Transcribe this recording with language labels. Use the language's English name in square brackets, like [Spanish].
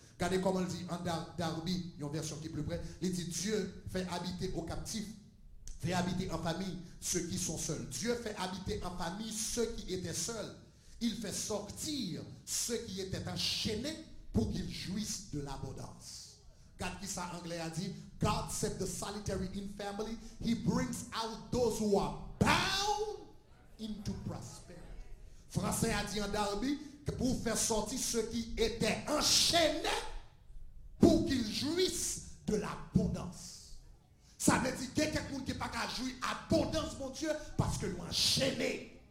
[French] Regardez comment il dit en Darby, une version qui est plus près, il dit Dieu fait habiter aux captifs fait habiter en famille ceux qui sont seuls. Dieu fait habiter en famille ceux qui étaient seuls. Il fait sortir ceux qui étaient enchaînés pour qu'ils jouissent de l'abondance. Regarde qui ça anglais a dit, [English] God set the solitary in family. He brings out those who are bound into prosperity. [French] Français a dit en Darby, pour faire sortir ceux qui étaient enchaînés pour qu'ils jouissent de l'abondance. Ça veut dire qu'il y a quelqu'un qui n'est pas qu'à jouir abondance, mon Dieu, parce que nous enchaînés.